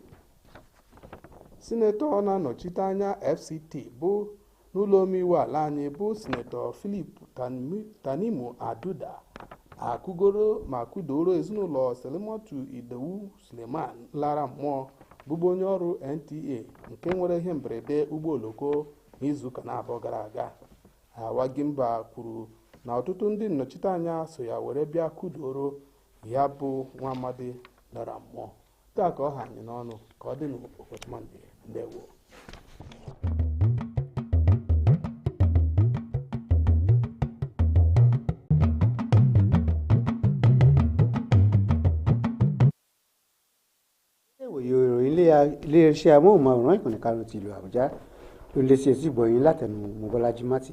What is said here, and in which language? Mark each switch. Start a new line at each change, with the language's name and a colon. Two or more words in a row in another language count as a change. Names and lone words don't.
Igbo: Sinetọ na-anọchite anya FCT bụ n'ụlọ omeiwu ala anyị bụ Sinetọ Philip Tanimu Aduda akụgoro ma kwudoro ezinụlọ Salimatu Idowu Suleman lara mmụọ bụbu onye ọrụ NTA nke nwere ihe mberede ụgbọ oloko n'izuụka na-abụọ gara aga. Awagimba kwuru na ọtụtụ ndị nnọchite anya so ya were bịa kụdoro ya bụ nwa amadi lara mmụọ. Taa ka ọ ha anyị n'ọnụ ka ọ dị n'ụbọchị Mọnde. Ndewo.
Yoruba: Iléeṣẹ́ amóhùnmáwòrán ìkànnì karùn-ún ti ìlú Àbújá ló lé sí etí gbọ̀yìn látẹnu Mọ́bọ́lájí Mátì.